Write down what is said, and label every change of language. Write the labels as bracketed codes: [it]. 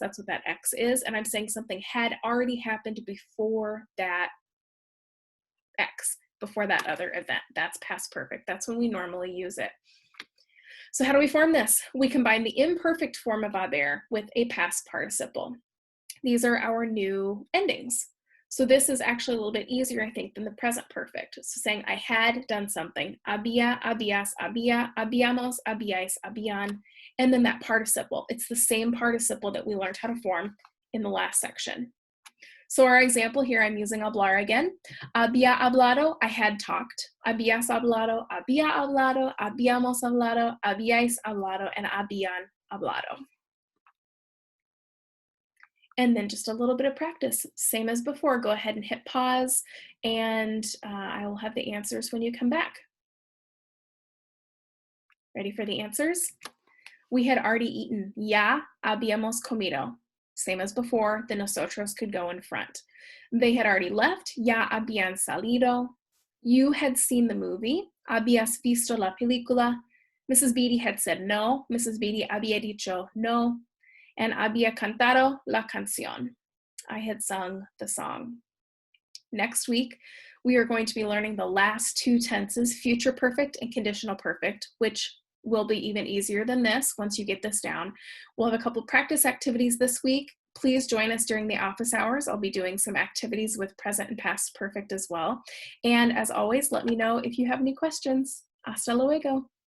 [en] That's what that X is. And I'm saying something had already happened before that X, before that other event. That's past perfect. That's when we normally use it. So how do we form this? We combine the imperfect form of haber with a past participle. These are our new endings. So this is actually a little bit easier, I think, than the present perfect. So saying I had done something, [es] había, habías, había, habíamos, habíais, habían, [en] and then that participle. It's the same participle that we learned how to form in the last section. So our example here, I'm using hablar again. [es] Había hablado, [en] I had talked. [es] Habías hablado, había hablado, habíamos hablado, habíais hablado, and habían hablado. [en] And then just a little bit of practice, same as before. Go ahead and hit pause, and I will have the answers when you come back. Ready for the answers? We had already eaten. [es] Ya habíamos comido. [en] Same as before, the nosotros could go in front. They had already left. [es] Ya habían salido. [en] You had seen the movie. [es] Habías visto la película. [en] Mrs. Beatty had said no. Mrs. Beatty [es] había dicho no. And había cantado la canción. [en] I had sung the song. Next week, we are going to be learning the last two tenses, future perfect and conditional perfect, which will be even easier than this once you get this down. We'll have a couple practice activities this week. Please join us during the office hours. I'll be doing some activities with present and past perfect as well. And as always, let me know if you have any questions. [es] Hasta luego.